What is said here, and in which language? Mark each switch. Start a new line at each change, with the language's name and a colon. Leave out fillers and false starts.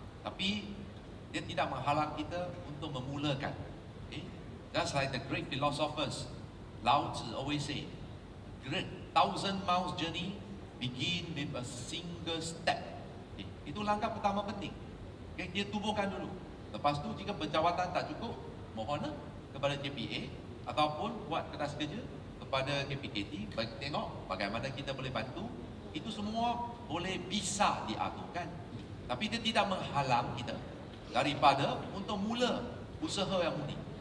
Malay: Tapi dia tidak menghalang kita untuk memulakan. Okay?
English: Just like the great philosophers, Lao Tzu always say, great 1,000 miles journey begin with a single step.
Malay: Okay? Itu langkah pertama penting. Okay? Dia tubuhkan dulu. Lepas tu jika penjawatan tak cukup, mohonlah kepada JPA ataupun buat kertas kerja kepada KPKT bagi tengok bagaimana kita boleh bantu. Itu semua boleh bisa diaturkan. Tapi dia tidak menghalang kita daripada untuk mula usaha yang murni.